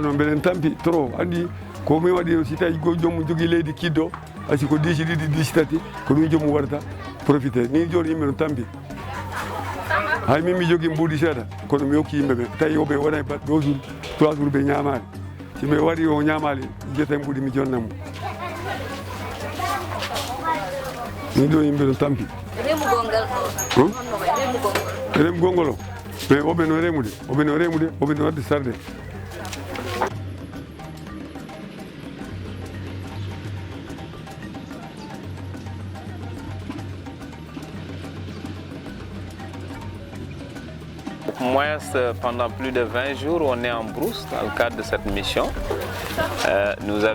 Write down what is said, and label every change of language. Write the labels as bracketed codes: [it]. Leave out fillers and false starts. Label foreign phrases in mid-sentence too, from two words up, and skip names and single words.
[ff] non mbeɗen tampi trop andi ko min waɗi si tawi jomum jogui leydi kiddo asi ko diisi ɗiɗi diisi tati ko ɗum jomum waɗata profité ni joni yimɓe no tampi hay min mi jogui mbuuɗi seeɗa kono mi hokki yimɓe ɓe tawi yoɓe waɗa [fr] 2 jours 3 jours [ff] ɓe ñamani si ɓe waɗi o ñamali jeyata mbuuɗi mi jonnamo ni ɗo yimɓe no tampi remugol ngal ɗo honno way remugol o mais oɓe no remude oɓe no wadde sarde [fr] Pendant plus de 20 jours, on est en brousse dans le cadre de cette mission.